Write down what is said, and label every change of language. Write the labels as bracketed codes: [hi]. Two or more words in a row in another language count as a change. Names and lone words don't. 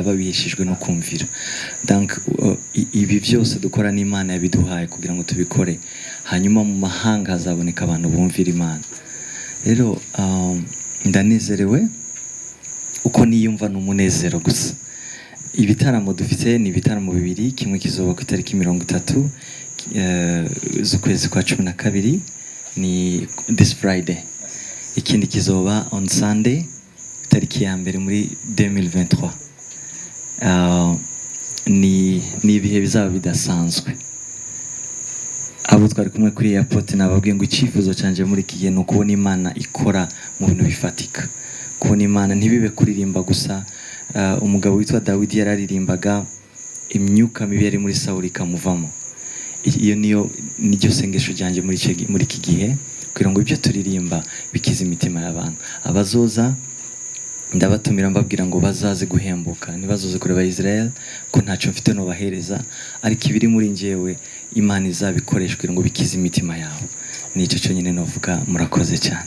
[rn] babiheshejwe no kumvira donc ibi byose dukora n'Imana yabiduhaye kugira ngo tubikore hanyuma mu mahanga hazaboneka abantu bumvira Imana rero ndanezerewe uko niyumva n'umunezero gusa ibitaramo dufite ni ibitaramo bibiri kimwe kizoba ku itariki 30 z'ukwezi kwa 12 ni [en] this Friday [rn] ikindi kizoba [en] on Sunday [rn] tariki ya mbere muri 2023 ni ibihe bizaba bidasanzwe abo twari kumwe kuri airport nababwiye ngo icyifuzo canje muri kigiye no kubona Imana ikora mu bintu bifatika kubona Imana ntibibe kuririmba gusa umugabo witwa Dawidi yararirimbaga imyuka mibi yari muri Sawuli kamuvamo iyo niryo sengesho ryanje muri iki gihe kugira ngo ibyo turirimba bikize imitima y'abantu abazoza ndabatumira mbabwira ngo bazaze guhembuka nibazoze kureba Israel ko ntacyo mfite no bahereza ariko ibiri muri njyewe Imana izabikoreshwe ngo bikize imitima yawe nicyo cyo nyine novuga murakoze cyane